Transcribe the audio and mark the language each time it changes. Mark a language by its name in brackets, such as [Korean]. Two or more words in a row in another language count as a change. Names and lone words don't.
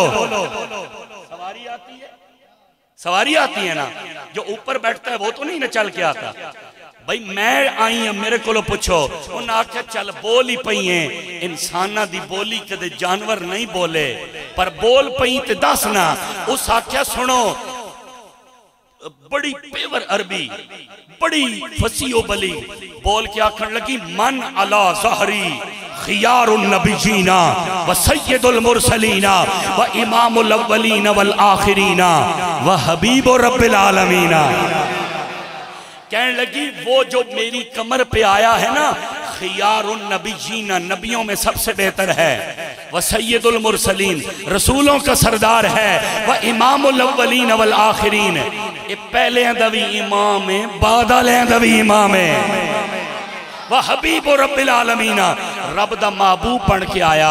[Urdu] سواری آتی ہے، سواری آتی ہے نا، جو اوپر بیٹھتا ہے وہ تو نہیں نہ چل کے آتا۔ [Punjabi] بھئی میں آئی ہیں میرے کو لو پچھو انہاں آکھا چل بولی پئی ہیں، انسانہ دی بولی کدے جانور نہیں بولے پر بول پئی تے دسنا۔ اس آکھا سنو بڑی پیور عربی بڑی فصیح و بلی بول کے آکھن لگی [Arabic] من علا ظہری خیار النبیین و سید المرسلین و امام الاولین والآخرین و حبیب رب العالمین۔ [Urdu] کہنے لگی وہ جو میری کمر پہ آیا ہے نا [Arabic] خیار النبیین [Urdu] نبیوں میں سب سے بہتر ہے، وہ [Arabic] سید المرسلین [Urdu] رسولوں کا سردار ہے، وہ [Arabic] امام الاولین والآخرین [Urdu] یہ [Punjabi] پہلے اندوی امام ہے بعد اندوی امام ہے، [Urdu] وہ [Arabic] حبیب رب العالمین [Punjabi] رب دا محبوب پڑھ کے آیا۔